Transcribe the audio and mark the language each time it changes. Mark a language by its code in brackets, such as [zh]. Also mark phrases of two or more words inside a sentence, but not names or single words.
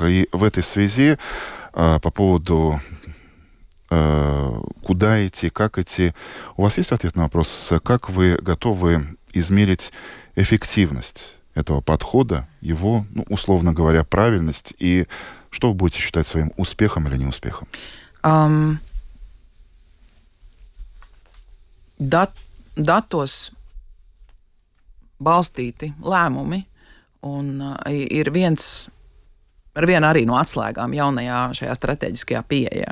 [ru] И в этой связи по поводу куда идти, как идти. У вас есть ответ на вопрос, как вы готовы измерить эффективность этого подхода, его, условно говоря, правильность, и что вы будете считать своим успехом или неуспехом? [lv] Datos balstīti lēmumi un ir ar vienu arī no atslēgām jaunajā šajā strateģiskajā pieejā.